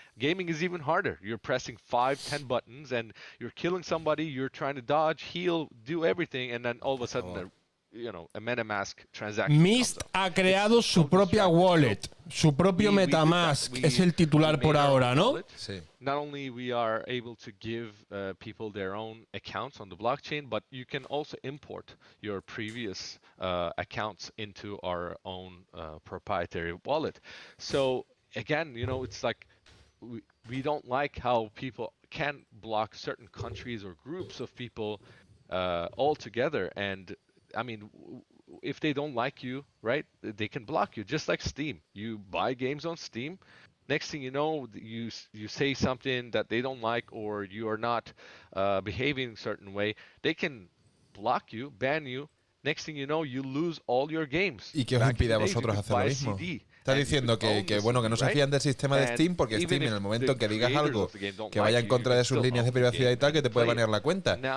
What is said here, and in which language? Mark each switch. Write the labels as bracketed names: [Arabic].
[English] Gaming is even harder. You're pressing 5-10 buttons and you're killing somebody, you're trying to dodge, heal, do everything, and then all of a sudden a MetaMask transaction. [Spanish] Mist ha creado su propia wallet, su propio MetaMask, es el titular por ahora, ¿no? Sí. [English] Not only we are able to give people their own accounts on the blockchain, but you can also import your previous accounts into our own proprietary wallet. So again, it's like we don't like how people can block certain countries or groups of people altogether. And I mean, if they don't like you, right, they can block you, just like Steam. You buy games on Steam. Next thing you know, you say something that they don't like, or you are not behaving a certain way, they can block you, ban you. Next thing you know, you lose all your games. [Spanish] ¿Y qué os impide a vosotros hacer lo mismo? Estás diciendo que no se fían del sistema de Steam, porque Steam, en el momento que digas algo que vaya en contra de sus líneas de privacidad y tal, que te puede banear la cuenta.